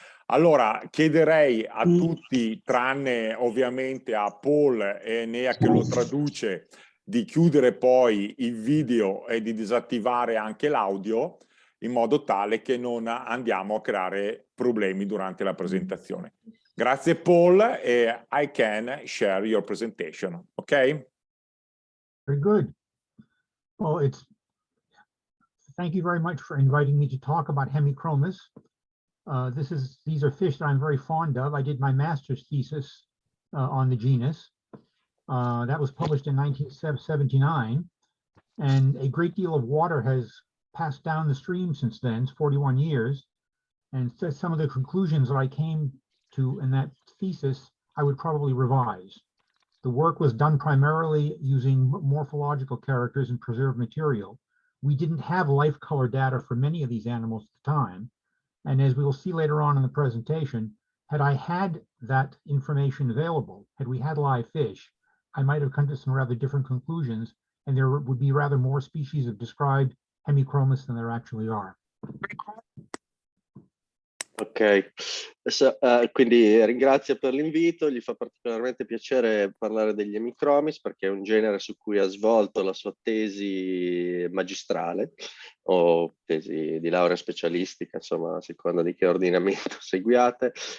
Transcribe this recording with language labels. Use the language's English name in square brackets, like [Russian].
[Italian] Allora, chiederei a tutti, tranne ovviamente a Paul e Enea che lo traduce, di chiudere poi il video e di disattivare anche l'audio, in modo tale che non andiamo a creare problemi durante la presentazione. Grazie Paul, e [English] I can share your presentation, okay? Very good. Well, thank you very much for inviting me to talk about Hemichromis. These are fish that I'm very fond of. I did my master's thesis on the genus. That was published in 1979, and a great deal of water has passed down the stream since then. It's 41 years, And so some of the conclusions that I came to in that thesis, I would probably revise. The work was done primarily using morphological characters and preserved material. We didn't have life color data for many of these animals at the time. And as we will see later on in the presentation, had I had that information available, had we had live fish, I might have come to some rather different conclusions, and there would be rather more species of described Hemichromis than there actually are. [Italian] Ok, quindi ringrazio per l'invito, gli fa particolarmente piacere parlare degli Hemichromis perché è un genere su cui ha svolto la sua tesi magistrale o tesi di laurea specialistica, insomma, a seconda di che ordinamento seguiate.